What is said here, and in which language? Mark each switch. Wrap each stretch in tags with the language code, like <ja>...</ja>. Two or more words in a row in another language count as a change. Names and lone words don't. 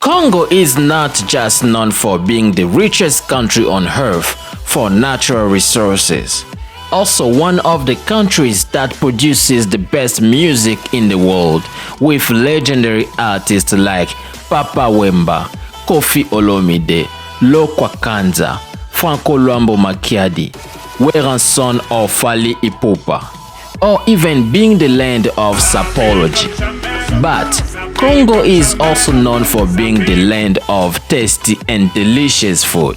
<en>Congo is not just known for being the richest country on earth for natural resources, also one of the countries that produces the best music in the world with legendary artists like Papa Wemba, Koffi Olomide, Lokwakanza, Franco Luambo Makiadi, Weranson or Fally Ipupa, or even being the land of sapology. But Congo is also known for being the land of tasty and delicious food.</en>